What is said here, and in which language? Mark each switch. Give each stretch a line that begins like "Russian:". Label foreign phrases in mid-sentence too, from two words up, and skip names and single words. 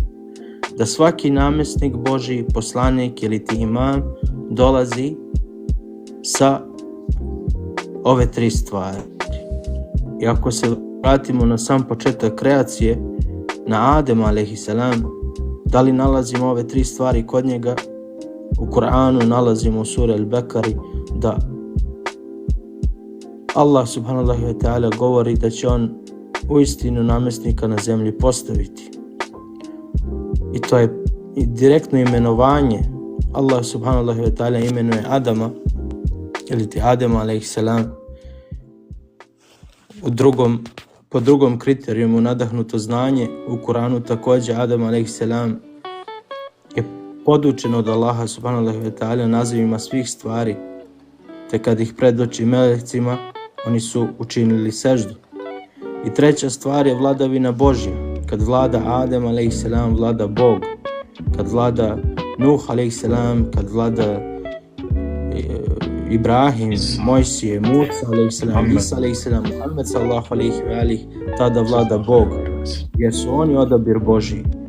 Serbian: Da svaki namjesnik Božji, poslanik ili ti imam dolazi sa ove 3 stvari. I ako se vratimo na sam početak kreacije, na Adem
Arabic: عليه السلام,
Serbian: da li nalazimo ove 3 stvari kod njega? U Kur'anu nalazimo u suri Al-Bekari da
Arabic: الله سبحانه وتعالى
Serbian: govori da će on uistinu namjesnika na zemlji postaviti. I to je direktno imenovanje.
Arabic: الله سبحانه وتعالى
Serbian: imenuje Adama, ili ti Adem
Arabic: عليه السلام,
Serbian: po drugom kriterijumu nadahnuto znanje. U Kur'anu također Adem
Arabic: عليه السلام
Serbian: je podučen od Allaha
Arabic: سبحانه وتعالى
Serbian: nazivima svih stvari, te kad ih predoči melecima, oni su učinili seždu. I treća stvar je vladavina Božja. Kad vlada Adem
Arabic: عليه السلام,
Serbian: vlada Bog. Kad vlada Nuh
Arabic: عليه السلام,
Serbian: kad vlada Ibrahim, Mojsije, Musa
Arabic: عليه السلام,
Serbian: Isa
Arabic: عليه السلام,
Serbian: Muhammed
Arabic: صلى الله عليه وآله,
Serbian: tada vlada Bog, jer su oni odabir Božji.